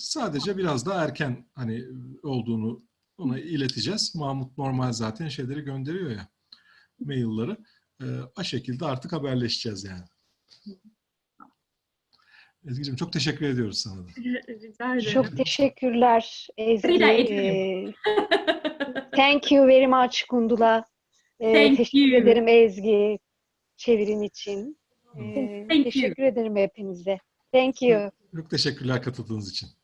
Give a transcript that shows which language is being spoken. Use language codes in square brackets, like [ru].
[tr] Sadece biraz daha erken hani olduğunu ona ileteceğiz. Mahmut normal zaten şeyleri gönderiyor ya, mailleri. O şekilde artık haberleşeceğiz yani. Ezgi'cim çok teşekkür ediyoruz sana da. Rica ederim. Çok teşekkürler Ezgi. Rica ederim. [en] Thank you very much Gundula. Thank [tr] Teşekkür [en] you. [tr] ederim Ezgi çevirim için. [en] Thank you. [tr] Teşekkür ederim hepinize. [en] Thank you. [tr] Çok teşekkürler katıldığınız için.